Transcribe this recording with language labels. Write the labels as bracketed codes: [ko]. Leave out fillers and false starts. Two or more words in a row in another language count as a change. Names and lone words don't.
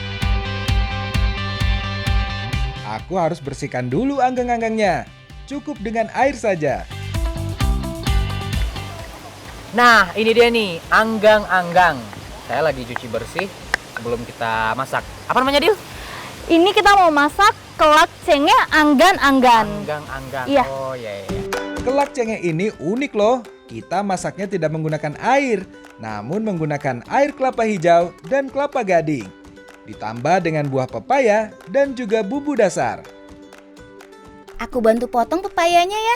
[id] Aku harus bersihkan dulu anggang-anggangnya. Cukup dengan air saja. Nah, ini dia nih, anggang-anggang. Saya lagi cuci bersih sebelum kita masak. Apa namanya, Dil? Ini kita mau masak kelak cengeh anggan-anggan. Anggang-anggang. Iya. Oh, iya. Kelak cengeh ini unik loh. Kita masaknya tidak menggunakan air, namun menggunakan air kelapa hijau dan kelapa gading. Ditambah dengan buah pepaya dan juga bumbu dasar. Aku bantu potong pepayanya ya.